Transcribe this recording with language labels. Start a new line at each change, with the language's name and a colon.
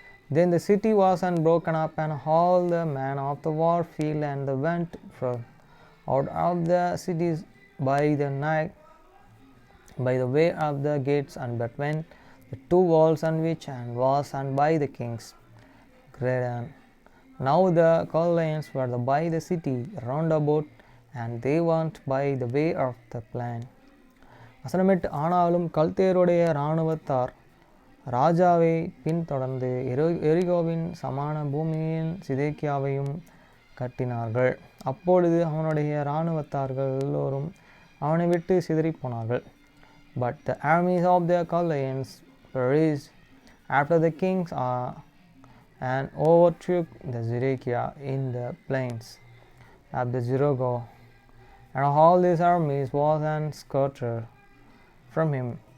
English: Then the city was broken up, and all the men of the war field and went out of the cities by the night by the way of the gates, and between the 2 walls on which was and by the king's garden. Now the Chaldeans were by the city round about, and they went by the way of the plain.
Tamil: வசனம் 8. ஆனாலும் கல்தேருடைய இராணுவத்தார் ராஜாவை பின்தொடர்ந்து எரிகோவின் சமான பூமியின் சிதேக்கியாவையும் கட்டினார்கள். அப்பொழுது அவனுடைய இராணுவத்தார்கள் எல்லோரும் அவனை விட்டு சிதறிப்போனார்கள்.
English: But the armies of the Chaldeans perished after the kings and overtook the Zedekiah in the plains of the Jericho, and all these armies was scattered from him.